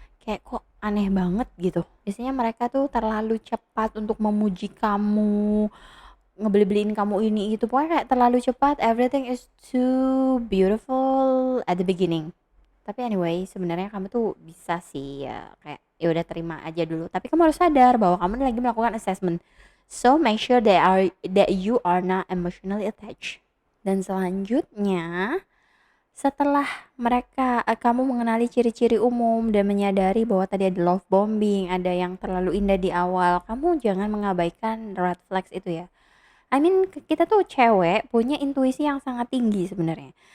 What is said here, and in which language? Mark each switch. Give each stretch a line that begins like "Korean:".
Indonesian: Kayak kok aneh banget gitu. Biasanya mereka tuh terlalu cepat untuk memuji kamu, ngebeli-beliin kamu ini itu. Pokoknya kayak terlalu cepat,
English: everything is too beautiful at the beginning.
Indonesian: Tapi anyway, sebenarnya kamu tuh bisa sih ya kayak ya udah terima aja dulu. Tapi kamu harus sadar bahwa kamu lagi melakukan assessment.
English: So make sure that you are not emotionally attached.
Indonesian: Dan selanjutnya, setelah kamu mengenali ciri-ciri umum dan menyadari bahwa tadi ada love bombing, ada yang terlalu indah di awal, kamu jangan mengabaikan red flags itu ya.
English: I mean,
Indonesian: kita tuh cewek punya intuisi yang sangat tinggi sebenarnya.